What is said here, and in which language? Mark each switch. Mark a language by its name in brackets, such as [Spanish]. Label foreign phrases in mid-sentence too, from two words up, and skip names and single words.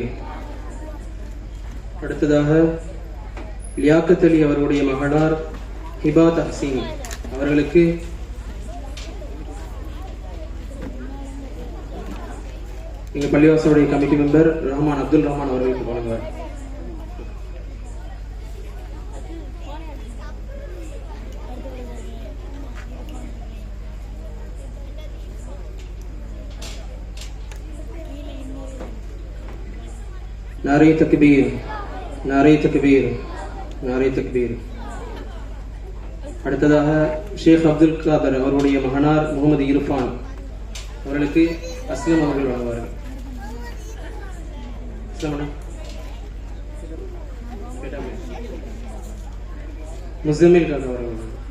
[Tamil] அடுத்ததாக லியாக்கத் அலி அவருடைய மகனார் ஹிபா தஹ்சீன் அவர்களுக்கு எங்கள் பள்ளிவாசனுடைய கமிட்டி மெம்பர் ரஹ்மான் அப்துல் ரஹ்மான் அவர்களுக்கு வழங்குவார். [Urdu] نعرۂ تکبیر، نعرۂ تکبیر، نعرۂ تکبیر. [Tamil] அடுத்ததாக ஷேக் அப்துல் காதர் அவருடைய மகனார் முகமது இர்ஃபான் அவர்களுக்கு அஸ்லம் அவர்கள் வழங்குவார்கள். முஸம்மில் காதர் அவர்கள்